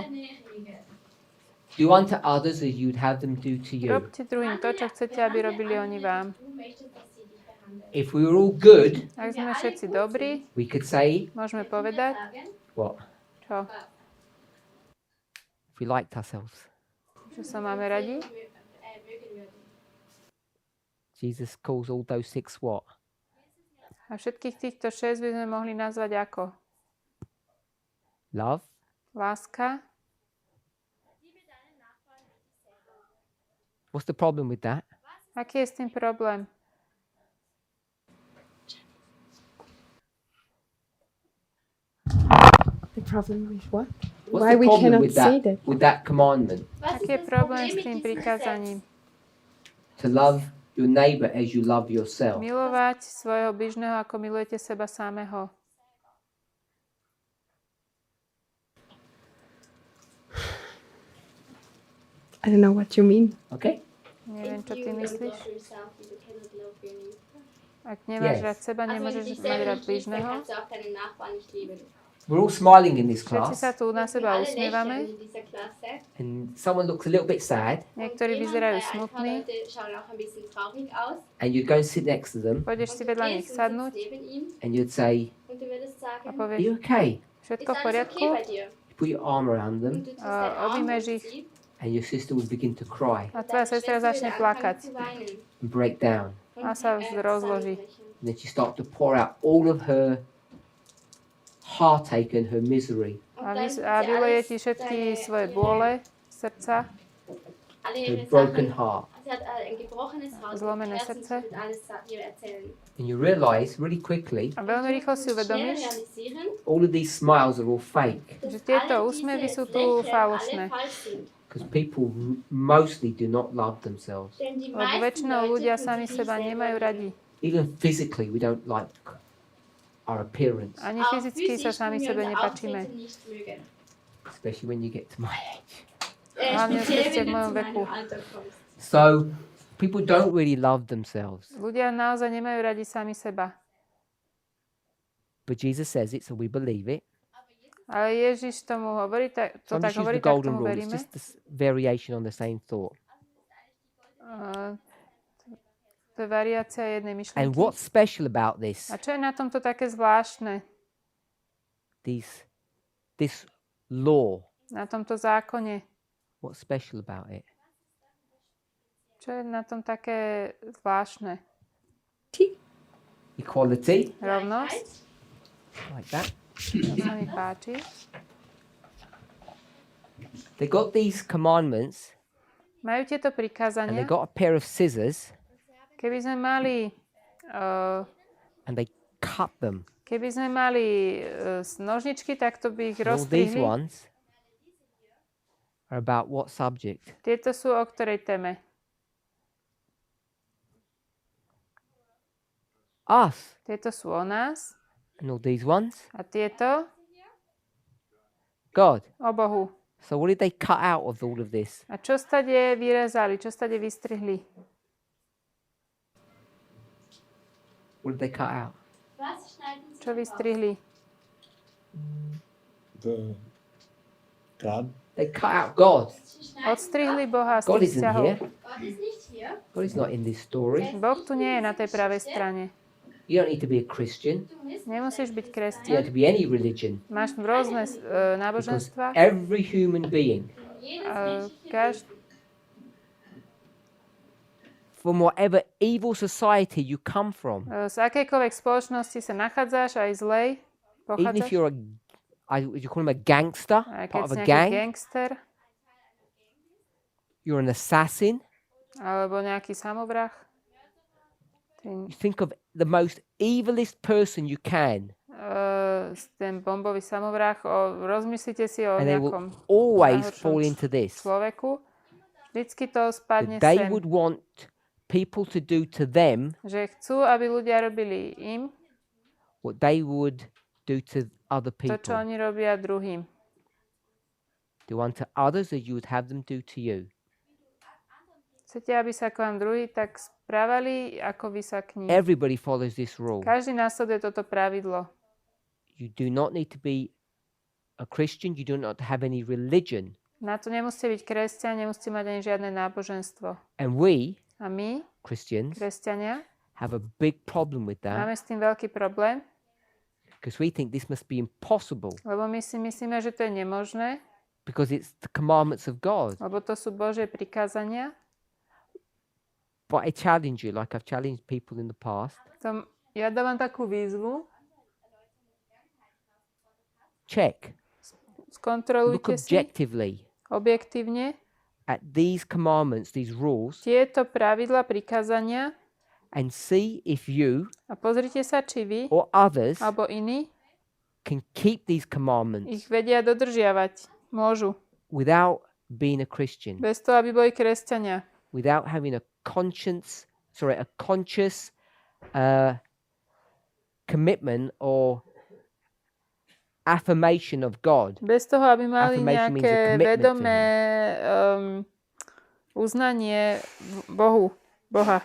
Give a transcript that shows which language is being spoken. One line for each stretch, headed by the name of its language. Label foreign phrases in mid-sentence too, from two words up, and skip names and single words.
English: Do unto others as you'd have them do to you.
Slovak: Robte druhým to, čo chcete, aby robili oni vám.
English: If we were all good,
Slovak: Ak sme všetci dobrí,
English: we could say,
Slovak: môžeme povedať,
English: what?
Slovak: čo?
English: If we liked ourselves.
Slovak: Že sa máme radi?
English: Jesus calls all those 6 what?
Slovak: A všetkých týchto 6 by sme mohli nazvať ako?
English: Love,
Slovak: Láska.
English: what's the problem with that?
Slovak: Aký je s tým problém?
English: The problem with what? What's Why the we problem cannot with say that, that? with that commandment?
Slovak: Aký je problém s tým prikázaním?
English: To love your neighbor as you love yourself.
Slovak: Milovať svojho bližného, ako milujete seba samého.
English: I don't know what you mean. Okay?
Slovak: Neviem, čo ty myslíš. Ak nemáš
English: Yes.
Slovak: rád seba, nemôžeš mať rád bližného.
English: We're all smiling in this
Slovak: Všetci
English: class,
Slovak: sa tu na seba usmievame.
English: and someone looks a little bit sad,
Slovak: Niektorí vyzerajú smutní.
English: and you'd go and sit next to them,
Slovak: Pôjdeš si vedľa nich sadnúť
English: and you'd say,
Slovak: a
English: "Are
Slovak: povieš,
English: you okay?"
Slovak: všetko v poriadku?
English: You put your arm around them,
Slovak: Objímeš ich
English: and your sister would begin to cry
Slovak: a tvoja sestra začne plakať
English: and break down.
Slovak: a sa rozloží.
English: And then she starts to pour out all of her heartache and her misery,
Slovak: A vyleje ti všetky svoje bôle srdca,
English: her broken heart.
German: gebrochenes Herz,
Slovak: zlomené
German: Herzen
Slovak: srdce.
German: wird alles dir erzählen.
English: And you realize really quickly
Slovak: A veľmi rýchlo si
German: Schnell
Slovak: uvedomíš,
German: realisieren,
English: all of these smiles are all fake
Slovak: že
German: dass
Slovak: tieto
German: alle
Slovak: úsmevy
German: diese
Slovak: sú tu
German: Lächeln
Slovak: falošné.
German: alle falsch sind.
English: because people mostly do not love themselves.
German: Denn die
Slovak: Lebo
German: meisten
Slovak: väčšinou
German: Leute
Slovak: ľudia
German: tun
Slovak: sami
German: sich nicht
Slovak: seba
German: selber
Slovak: nemajú
German: lieben.
Slovak: radi.
English: Even physically, we don't like our appearance,
Slovak: Ani
German: Auch
Slovak: fyzicky sa
German: physisch
Slovak: sami
German: tun wir
Slovak: sebe
German: unser
Slovak: nepáčime.
German: Auftreten nicht mögen.
English: especially when you get to my age.
Slovak: Hlavne,
German: Speziell,
Slovak: keď ste v
German: wenn du
Slovak: mojom
German: zu
Slovak: veku.
German: meinem Alter kommst.
English: So people don't really love themselves,
Slovak: Ľudia naozaj nemajú radi sami seba.
English: but Jesus says it, so we believe it.
Slovak: Ale Ježiš tomu hovorí,
English: So I'm
Slovak: tak
English: just using
Slovak: hovorí,
English: the
Slovak: tak
English: golden
Slovak: tomu
English: rule. It's
Slovak: veríme.
English: just this variation on the same thought.
Slovak: To je variácia jednej
English: And
Slovak: myšlienky.
English: what's special about this?
Slovak: A čo je na tomto také zvláštne?
English: This law.
Slovak: Na tomto zákone?
English: What's special about it?
Slovak: Čo je na tom také zvláštne?
English: Equality,
Slovak: Rovnosť?
English: like that.
Slovak: To sa mi páči.
English: They got these commandments,
Slovak: Majú tieto
English: and they
Slovak: prikázania.
English: got a pair of scissors,
Slovak: Keby sme mali
English: and they cut them.
Slovak: nožničky, tak to by ich
English: And all these
Slovak: roztrihli.
English: ones are about what subject?
Slovak: Tieto sú o ktorej téme?
English: Us.
Slovak: Tieto sú o nás.
English: And all these ones?
Slovak: A tieto
English: God.
Slovak: o Bohu.
English: So what did they cut out of all of this?
Slovak: A čo stade vyrezali? Čo stade vystrihli?
English: What did they cut out?
German: Was schneiden Sie
Slovak: Čo
German: raus?
Slovak: vystrihli?
English: God. They cut out God.
German: Sie schneiden
Slovak: Odstrihli Boha z
English: God
Slovak: tých
English: isn't
Slovak: vzťahov.
English: here.
German: Gott ist nicht hier.
English: God is not in this story.
Slovak: Boh tu nie je na tej pravej strane.
English: You don't need to be a Christian.
German: Du musst
Slovak: Nemusíš byť
English: You
Slovak: kresťan.
English: don't have to be any religion.
Slovak: Máš rôzne
English: Because
Slovak: náboženstva.
English: every human being,
German: jedes menschliche
Slovak: Každý
English: from whatever evil society you come from,
Slovak: z akejkoľvek spoločnosti sa nachádzaš, aj zlej,
English: even
Slovak: pochádzaš,
English: if you're would you call him a gangster,
Slovak: aj keď
English: part of
Slovak: si
English: a
Slovak: nejaký
English: gang,
Slovak: gangster,
English: you're an assassin.
Slovak: alebo nejaký samovrah.
English: You think of the most evilest person you can,
Slovak: Ten bombový samovrah, rozmyslíte si o
English: and they will
Slovak: nejakom
English: always
Slovak: najhoršom
English: fall into this.
Slovak: človeku. Vždycky to spadne
English: That they
Slovak: sem,
English: would want people to do to them
Slovak: že chcú, aby ľudia robili im
English: what they would do to other
Slovak: to, čo
English: people.
Slovak: oni robia druhým.
English: Do unto others as you would have them do to you.
Slovak: Chcete, aby sa k vám druhý tak správali, ako vy sa k ním.
English: Everybody follows this rule.
Slovak: Každý následuje toto pravidlo.
English: You do not need to be a Christian. You do not have any religion.
Slovak: Na to nemusíte byť kresťan, nemusíte mať ani žiadne náboženstvo.
English: And we,
Slovak: A my,
English: Christians,
Slovak: kresťania,
English: have a big problem with that
Slovak: máme s tým veľký problém,
English: because we think this must be impossible
Slovak: lebo my si myslíme, že to je nemožné,
English: because it's the commandments of God.
Slovak: lebo to sú Božie prikázania.
English: But I challenge you, like I've challenged people in the past,
Slovak: Ja dávam takú výzvu.
English: check, look
Slovak: Skontrolujte si
English: objectively
Slovak: objektívne
English: at these commandments, these rules,
Slovak: tieto pravidla, prikázania
English: and see if you
Slovak: a pozrite sa, či vy
English: or others
Slovak: alebo iní
English: can keep these commandments
Slovak: ich vedia dodržiavať. Môžu.
English: without being a Christian,
Slovak: Bez toho, aby boli kresťania.
English: without having a conscious commitment or affirmation of God.
Slovak: Bez toho, aby mali
English: Affirmation means a
Slovak: nejaké
English: commitment to
Slovak: vedomé uznanie Boha.